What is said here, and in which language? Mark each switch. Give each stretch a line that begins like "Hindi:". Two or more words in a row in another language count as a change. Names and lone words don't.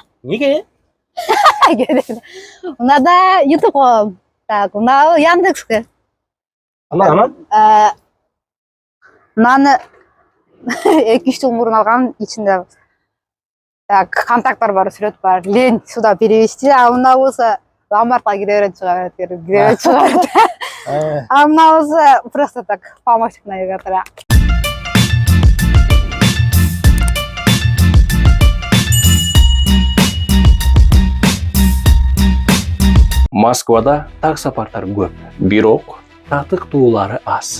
Kyrgyz: Неге? Мынада YouTube коем. Так, мына Яндекске. Анан? Мынаны 2-3 жыл мурун алгам, ичинде так контакттар бар, сүрөт бар.
Russian: Лень сюда перевести,
Kyrgyz: а мына болсо ломбардка кире берет, чыга берет.
Russian: А
Kyrgyz: мына болсо
Russian: просто так помощник навигатора.
Kyrgyz: Москвада таксопарктар көп, бирок татыктуулары аз.